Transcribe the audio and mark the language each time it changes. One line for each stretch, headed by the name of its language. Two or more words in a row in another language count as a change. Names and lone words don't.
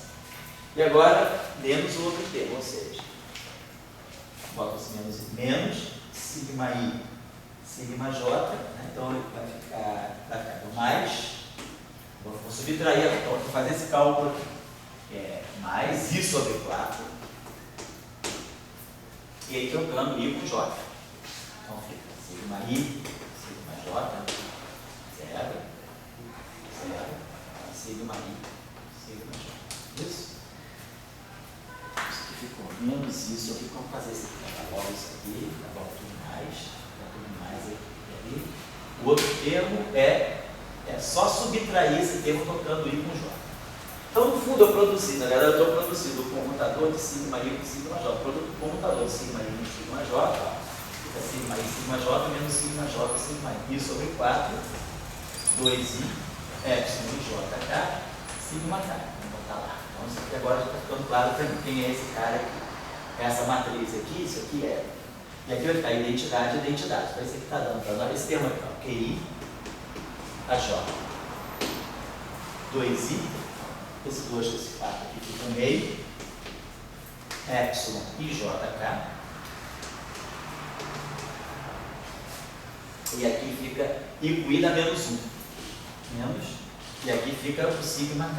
Portuguese: E agora, menos o outro termo, ou seja, bota esse menos sigma I, sigma J, né? Então vai ficar mais, vou subtrair, então vou fazer esse cálculo aqui, mais I sobre 4, e aí trocando I com J. Então fica sigma I, sigma J, 0, 0, sigma I, sigma J. Isso? Isso aqui ficou menos isso aqui. Vamos fazer isso aqui. Logo isso aqui, logo tudo mais aqui e ali. O outro termo é só subtrair esse termo tocando I com J. Então, no fundo, eu produzi, na verdade, eu estou produzindo o comutador de sigma I com sigma J. O comutador de sigma I com sigma J, fica sigma I, sigma J, menos sigma J, sigma I sobre 4, 2I, epsilon de JK, sigma K. Vamos botar lá. Então, isso aqui agora já está ficando claro para mim quem é esse cara aqui. Essa matriz aqui, isso aqui é. E aqui vai ficar identidade, identidade. Então, isso aqui está dando para nós esse termo aqui, ó, QI, AJ, 2I, esse 2 com esse 4 aqui fica no meio, epsilon e JK, e aqui fica I com I dá menos 1, menos, e aqui fica o sigma K.